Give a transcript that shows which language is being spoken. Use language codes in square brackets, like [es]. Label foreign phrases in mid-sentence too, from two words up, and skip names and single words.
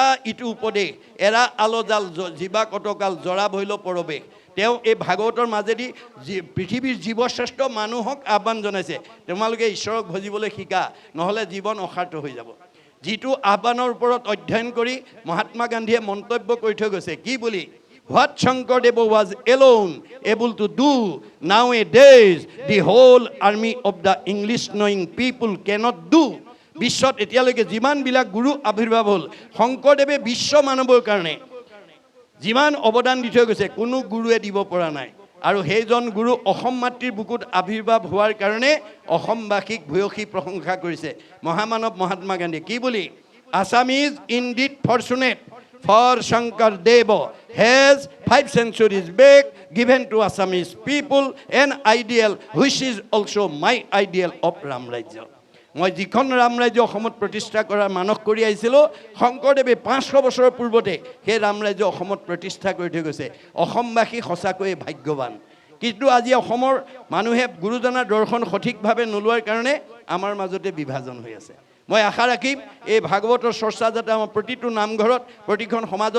[as] ইটো উপদেশ এৰা আলজাল জীৱা কটকাল জৰা ভৈল পৰৱেশ তেওঁ এই ভাগৱতৰ মাজেদি পৃথিৱীৰ জীৱশ্ৰেষ্ঠ মানুহক আহ্বান জনাইছে তোমালোকে ঈশ্বৰক ভজিবলৈ শিকা নহ'লে জীৱন অসাৰ্থ হৈ যাব যিটো আহ্বানৰ ওপৰত অধ্যয়ন কৰি মহাত্মা গান্ধীয়ে মন্তব্য কৰি থৈ গৈছে কি বুলি [en] What Shankardev was alone able to do nowadays, the whole army of the English-knowing people cannot do. [as] বিশ্বত এতিয়ালৈকে যিমানবিলাক গুৰু আৱিৰ্ভাৱ হ'ল শংকৰদেৱে বিশ্ব মানৱৰ কাৰণে যিমান অৱদান দি থৈ গৈছে কোনো গুৰুৱে দিব পৰা নাই আৰু সেইজন গুৰু অসম মাতৃৰ বুকুত আৱিৰ্ভাৱ হোৱাৰ কাৰণে অসমবাসীক ভূয়সী প্ৰশংসা কৰিছে মহামানৱ মহাত্মা গান্ধী কি বুলি [en] Assam is indeed fortunate for Shankardev has 5 centuries back given to Assamese people an ideal which is also my ideal of Ram Rajya. [as] মই যিখন ৰাম ৰাজ্য অসমত প্ৰতিষ্ঠা কৰাৰ মানস কৰি আহিছিলোঁ শংকৰদেৱে 500 বছৰৰ পূৰ্বতে সেই ৰাম ৰাজ্য অসমত প্ৰতিষ্ঠা কৰি থৈ গৈছে অসমবাসী সঁচাকৈয়ে ভাগ্যৱান কিন্তু আজি অসমৰ মানুহে গুৰুজনাৰ দৰ্শন সঠিকভাৱে নোলোৱাৰ কাৰণে আমাৰ মাজতে বিভাজন হৈ আছে মই আশা ৰাখিম এই ভাগৱতৰ চৰ্চা যাতে আমাৰ প্ৰতিটো নামঘৰত প্ৰতিখন সমাজত